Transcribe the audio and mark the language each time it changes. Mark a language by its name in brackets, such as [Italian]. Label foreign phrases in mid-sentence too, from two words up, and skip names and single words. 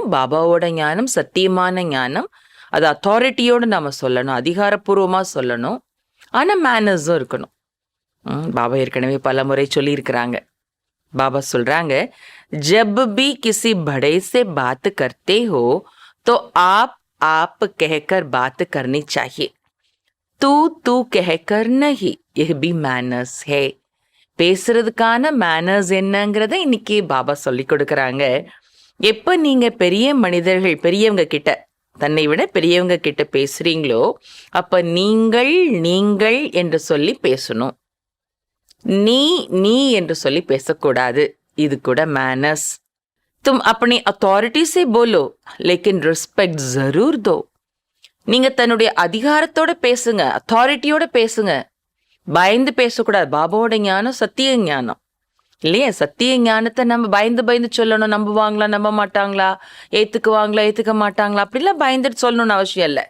[Tamil] பாபாவோட ஞானம் சத்தியமான ஞானம், அது அத்தாரிட்டியோடு நம்ம சொல்லணும், அதிகாரப்பூர்வமாக சொல்லணும். ஆனால் மேனர்ஸும் இருக்கணும். பாபா ஏற்கனவே பல முறை சொல்லியிருக்கிறாங்க. பாபா சொல்றாங்க, [Hindi] जब भी किसी बड़े से बात करते हो तो आप कहकर बात करनी चाहिए, तू कहकर नहीं, यह भी मैनर्स है. [Tamil] பேசுறதுக்கான மேனர்ஸ் என்னங்கிறத இன்னைக்கு பாபா சொல்லி கொடுக்குறாங்க. எப்போ நீங்க பெரிய மனிதர்கள், பெரியவங்க கிட்ட, தன்னை விட பெரியவங்க கிட்ட பேசுறீங்களோ அப்ப நீங்கள் என்று சொல்லி பேசணும், நீ என்று சொல்லி பேசக்கூடாது. இது கூட மேனர்ஸ். [Hindi] तुम अपनी अथॉरिटी से बोलो लेकिन रिस्पेक्ट जरूर दो. [Tamil] நீங்க தன்னுடைய அதிகாரத்தோட பேசுங்க, அத்தாரிட்டியோட பேசுங்க, பயந்து பேசக்கூடாது. பாபாவோட ஞானம் சத்திய ஞானம் இல்லையா? சத்திய ஞானத்தை நம்ம பயந்து சொல்லணும். நம்புவாங்களா, நம்ப மாட்டாங்களா, ஏத்துக்குவாங்களா, ஏத்துக்க மாட்டாங்களா, அப்படிலாம் பயந்துட்டு சொல்லணும்னு அவசியம் இல்லை.